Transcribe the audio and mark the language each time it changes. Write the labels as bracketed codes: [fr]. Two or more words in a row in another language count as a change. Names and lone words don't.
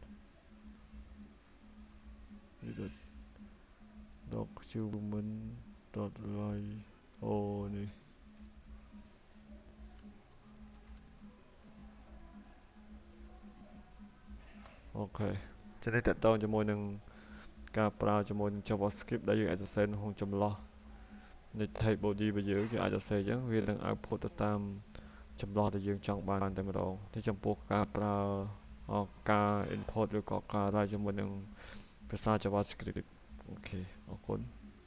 [km] document.ly អូនេះអូខេចឹងនេះតើតើជាមួយនឹងការប្រើជាមួយនឹង JavaScript ដែលយើងអាចសរសេរនៅក្នុងចម្លោះនៃ [en] type body [km] របស់យើងអាចសរសេរចឹងវានឹង output ទៅតាមចម្លោះដែលយើងចង់បានតែម្ដងនេះចំពោះការប្រើការ input ឬក៏ការ write ជាមួយនឹងភាសា JavaScript អូខេអរគុណ